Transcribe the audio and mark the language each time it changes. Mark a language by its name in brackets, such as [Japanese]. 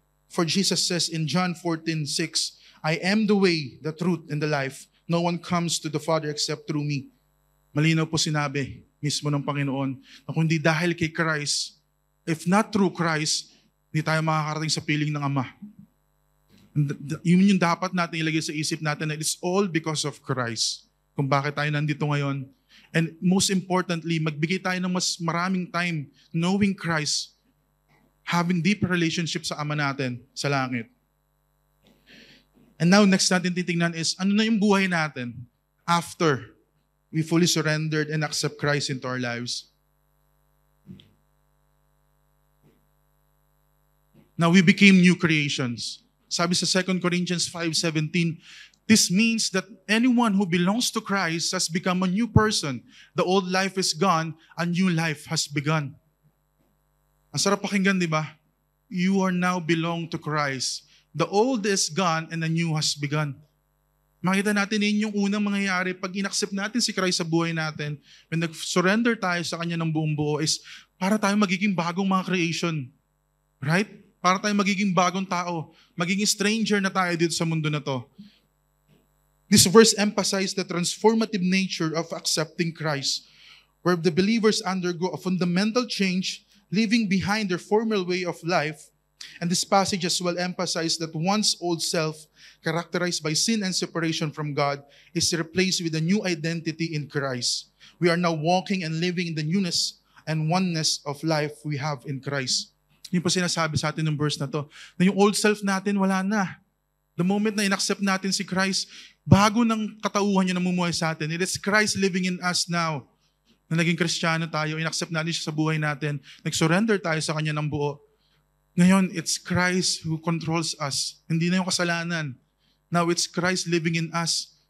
[English] For Jesus says in John 14:6, I am the way, the truth, and the life. No one comes to the Father except through me. [Filipino] Malinaw po sinabi mismo ng Panginoon na kung di dahil kay Christ, [English] if not through Christ, [Filipino] hindi tayo makakarating sa piling ng Ama. Yun yung dapat natin ilagay sa isip natin na [English] it's all because of Christ. [Filipino] Kung bakit tayo nandito ngayon, [English] And most importantly, [Filipino] magbigay tayo ng mas maraming time [English] knowing Christ, having deep relationship [Filipino] sa Ama natin sa langit. And now, next natin titingnan is, ano na yung buhay natin [English] after we fully surrendered and accept Christ into our lives? Now, we became new creations. [Filipino] Sabi sa [English] 2 Corinthians 5:17, this means that anyone who belongs to Christ has become a new person. The old life is gone, a new life has begun. [Filipino] Ang sarap pakinggan, di ba? [English] You are now belong to Christ. The old is gone and the new has begun. [Filipino] Makita natin yun yung unang mangyayari pag inaccept natin si Christ sa buhay natin. When nag-surrender tayo sa Kanya ng buong buo is para tayo magiging bagong mga creation. Right? Para tayo magiging bagong tao. Magiging stranger na tayo dito sa mundo na to. [English] This verse emphasizes the transformative nature of accepting Christ, where the believers undergo a fundamental change, leaving behind their former way of life. And this passage as well emphasizes that one's old self, characterized by sin and separation from God, is replaced with a new identity in Christ. We are now walking and living in the newness and oneness of life we have in Christ. [Filipino] Yung po sinasabi sa atin ng verse na to, na yung old self natin wala na. [English] The moment [Filipino] na inaccept natin si Christ, bago ng katauhan niya namumuhay sa atin. [English] It is Christ living in us now. [Filipino] Na naging Kristiyano tayo, inaccept natin siya sa buhay natin, nag-surrender tayo sa Kanya ng buo. Ngayon, [English] it's Christ who controls us. [Filipino] Hindi na yung kasalanan. [English] Now, it's Christ living in us.